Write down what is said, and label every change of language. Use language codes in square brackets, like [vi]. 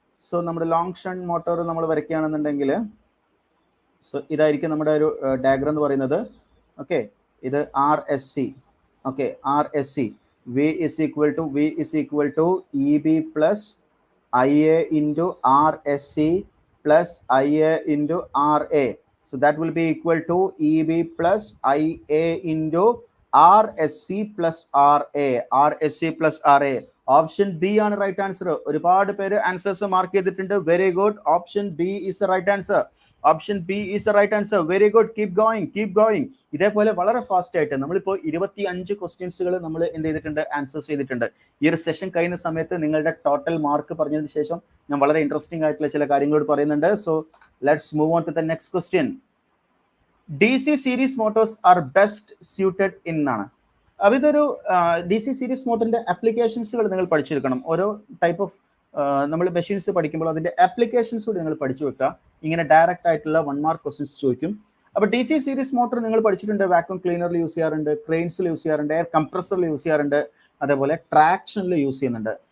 [ml] So നമ്മുടെ long shunt motor നമ്മൾ വരയ്ക്കുകയാണെന്നുണ്ടെങ്കിൽ so ഇതായിരിക്കും നമ്മുടെ ഒരു ഡയഗ്രം എന്ന് പറയുന്നത്. ഓക്കെ, ഇത് R S C. Okay, R S C. [en] V is equal to E B plus I A into R S C plus I A into R A. So that will be equal to EB plus IA into RSC plus RA. RSC plus RA. Option B [ml] ആണ് right answer. ഒരുപാട് പേര് answers mark ചെയ്തിട്ടുണ്ട്. [en] Very good. Option B is the right answer. Option B is the right answer. Very good. Keep going. [ml] ഇതേപോലെ വളരെ fast ആയിട്ട് നമ്മളിപ്പോൾ 25 ക്വസ്റ്റ്യൻസുകൾ നമ്മൾ എന്ത് ചെയ്തിട്ടുണ്ട്? ആൻസേഴ്സ് ചെയ്തിട്ടുണ്ട്. ഈ ഒരു സെഷൻ കഴിയുന്ന സമയത്ത് നിങ്ങളുടെ ടോട്ടൽ മാർക്ക് പറഞ്ഞതിന് ശേഷം ഞാൻ വളരെ ഇൻട്രസ്റ്റിംഗ് ആയിട്ടുള്ള ചില കാര്യങ്ങളോട് പറയുന്നുണ്ട്. [en] So let's move on to the next question. DC series motors are best suited in എന്നാണ്. [ml] അപ്പോൾ ഇതൊരു DC series മോട്ടറിന്റെ ആപ്ലിക്കേഷൻസുകൾ നിങ്ങൾ പഠിച്ചെടുക്കണം. ഓരോ ടൈപ്പ് ഓഫ് നമ്മൾ മെഷീൻസ് പഠിക്കുമ്പോൾ അതിന്റെ ആപ്ലിക്കേഷൻസ് കൂടി നിങ്ങൾ പഠിച്ചു വെക്കുക. ഇങ്ങനെ ഡയറക്റ്റ് ആയിട്ടുള്ള 1 മാർക്ക് ക്വസ്റ്റ്യൻസ് ചോദിക്കും. അപ്പോൾ DC series മോട്ടർ നിങ്ങൾ പഠിച്ചിട്ടുണ്ട്. വാക്യൂം ക്ലീനറിൽ യൂസ് ചെയ്യാറുണ്ട്, ക്രെയിൻസിൽ യൂസ് ചെയ്യാറുണ്ട്, എയർ കംപ്രസറിൽ യൂസ് ചെയ്യാറുണ്ട്, അതേപോലെ ട്രാക്ഷനിൽ യൂസ് ചെയ്യുന്നുണ്ട്.